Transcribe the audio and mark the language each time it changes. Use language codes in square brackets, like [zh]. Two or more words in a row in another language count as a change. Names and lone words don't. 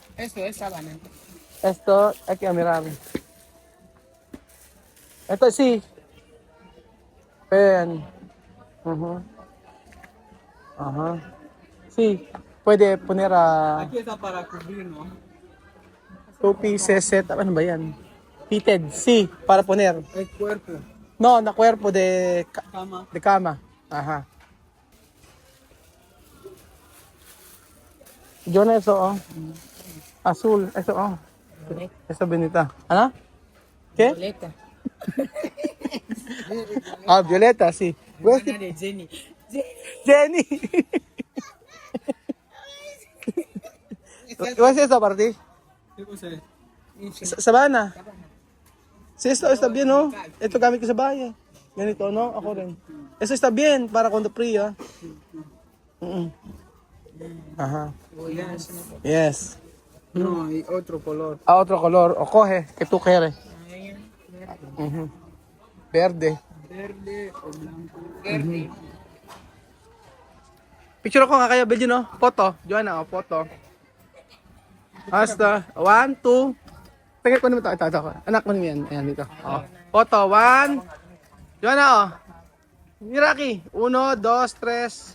[es] Eso es sábana. Esto hay que mirar. Esto sí. Ven. Ajá. Sí. Puede poner Aquí está para cubrir, ¿no? [en] 2 pieces set. [tl] Ano ba yan? [en] Fitted. [es] Sí, para poner. El cuerpo. No, na cuerpo de Cama. cama. Ajá. Yo na eso, oh. Azul, eso, oh. Eso bonita. Ano? ¿Qué? Violeta. Violeta, sí. Hermana de Jenny. Jenny. ¿Qué es eso para ti? ¿Qué cosa es? Sabana. Sí, esto está bien, ¿no? Esto [tl] gamit ko sa bahay. Ganito, no? Ako rin. [es] Eso está bien para cuando frío. Ajá. Yes. No, hay otro color. Otro color. O coge, que tú quieres. Mhm. Verde. Verde o blanco. [tl] Picture ako nga kayo, Belgian, no? [en] Photo. Joanna, photo. Hasta. 1, 2. [tl] Tingnan ko naman ito. Ito. Anak mo naman yan. Ayan, dito. Oh. Photo. 1. Joanna, oh. Miraki. 1, 2, 3.